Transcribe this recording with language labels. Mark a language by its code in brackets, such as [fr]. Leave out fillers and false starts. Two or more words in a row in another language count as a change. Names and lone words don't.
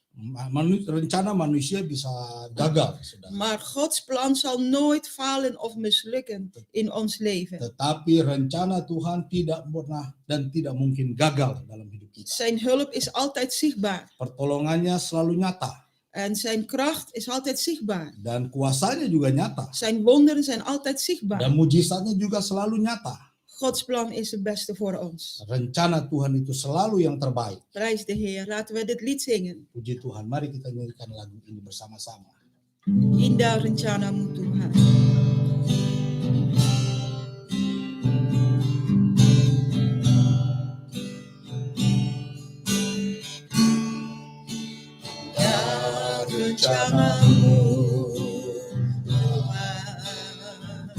[id] Rencana manusia bisa gagal, saudara. [nl] Maar Gods plan zal nooit falen of mislukken in ons leven. [id] Tetapi rencana Tuhan tidak pernah dan tidak mungkin gagal dalam hidup kita. [nl] Zijn hulp is altijd zichtbaar. [id] Pertolongannya selalu nyata. [nl] En zijn kracht is altijd zichtbaar. [id] Dan kuasanya juga nyata. [nl] Zijn wonderen zijn altijd [id] Dan [nl] zichtbaar. [id] mujizatnya juga selalu nyata. [nl] Gods plan is het beste voor ons. [id] Rencana Tuhan itu selalu yang terbaik. [nl] Prijs de Heer. Laten we dit lied zingen. [id] Puji Tuhan, mari kita nyanyikan lagu ini bersama-sama. Indah rencanamu Tuhan. Indah rencanamu Tuhan.